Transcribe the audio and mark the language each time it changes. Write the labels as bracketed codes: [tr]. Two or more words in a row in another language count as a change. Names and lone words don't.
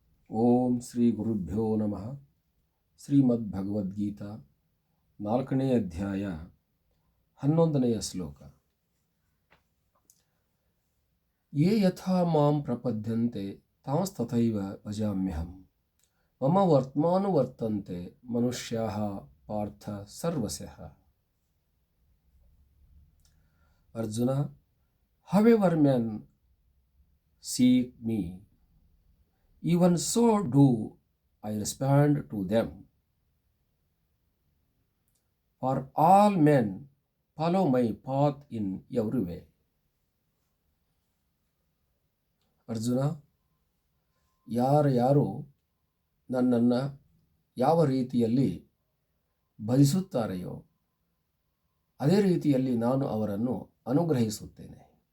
[sa] ಓಂ ಶ್ರೀ ಗುರುಭ್ಯೋ ನಮಃ. [kn] ಶ್ರೀಮದ್ಭಗವದ್ಗೀತಾ 4ನೇ ಅಧ್ಯಾಯ 11ನೆಯ ಶ್ಲೋಕ. [sa] ಯೇ ಯಥಾ ಮಾಂ ಪ್ರಪದ್ಯಂತೆ ತಾಂಸ್ತಥೈವ ಭಜಾಮ್ಯಹಂ ಮಮ ವರ್ತ್ಮಾನುವರ್ತಂತೆ ಮನುಷ್ಯಾಃ ಪಾರ್ಥ ಸರ್ವಶಃ. [en] ಅರ್ಜುನ, however men seek me, even so do I respond to them. For all men follow my path in every way. [kn] ಅರ್ಜುನ, ಯಾರು ನನ್ನನ್ನು ಯಾವ ರೀತಿಯಲ್ಲಿ ಭಜಿಸುತ್ತಾರೆಯೋ ಅದೇ ರೀತಿಯಲ್ಲಿ ನಾನು ಅವರನ್ನು ಅನುಗ್ರಹಿಸುತ್ತೇನೆ.